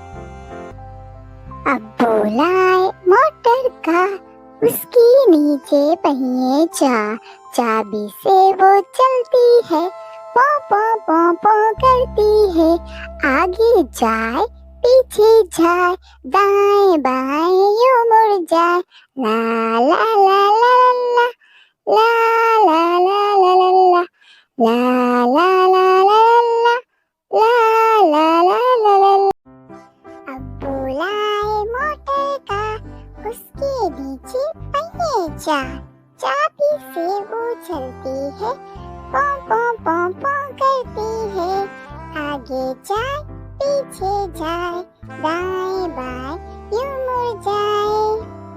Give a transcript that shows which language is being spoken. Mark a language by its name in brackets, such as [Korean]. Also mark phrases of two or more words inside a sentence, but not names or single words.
[Hindi] अब बुलाए [English] motor car, [Hindi] उसके नीचे पहिए चार, चाबी से वो चलती है, पौ पौ पौ पौ करती है। आगे जाए पीछे जाए, दाएं बाएं यूं मुड़ जाए। ला ला ला ला ला ला ला ला ला ला ला ला ला ला ला। अब बुलाए [English] motor car, [Hindi] उसके नीचे पहिए चार, चाबी से वो चलती है, पौ पौ पौ पौ करती है। आगे जाए पीछे जाए, दाएं बाएं यूं मुड़ जाए।